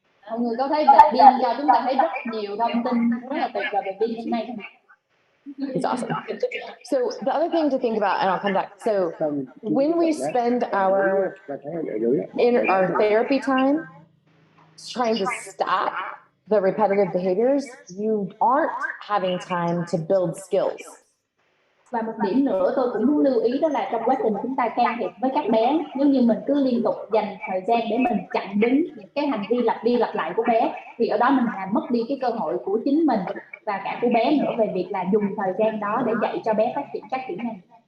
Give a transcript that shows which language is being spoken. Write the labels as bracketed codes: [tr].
[vi] Mọi người có thấy về pin cho chúng ta thấy rất nhiều thông tin rất là tuyệt vời về pin hôm nay. [en] It's awesome. So the other thing to think about, and I'll come back. So when we spend our therapy time trying to stop the repetitive behaviors, you aren't having time to build skills. [vi] Và một điểm nữa tôi cũng muốn lưu ý, đó là trong quá trình chúng ta can thiệp với các bé, nếu như mình cứ liên tục dành thời gian để mình chặn đứng những cái hành vi lặp đi lặp lại của bé, thì ở đó mình làm mất đi cái cơ hội của chính mình và cả của bé nữa về việc là dùng thời gian đó để dạy cho bé phát triển các kỹ năng.